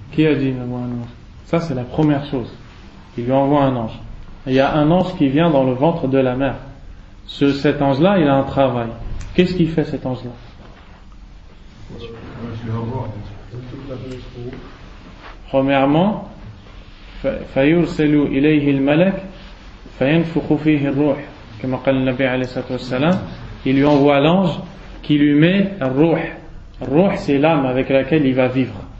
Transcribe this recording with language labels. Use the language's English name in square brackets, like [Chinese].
[French] Qui a dit il envoie un ange? Ça, c'est la première chose. Il lui envoie un ange. Il y a un ange qui vient dans le ventre de la mère. Cet ange-là, il a un travail. Qu'est-ce qu'il fait, cet ange-là? Premièrement, [Arabic] فَيُرْسَلُوا إِلَيْهِ الْمَلَكِ فَيَنْفُخُ فِيهِ الرُّوحِ كَمَا قَلَ النَّبِيَ عَلَيْهِ الصَّلَاةُ وَالسَّلَامُ. [French] Il lui envoie l'ange qui lui met ruh. Ruh, c'est l'âme avec laquelle il va vivre.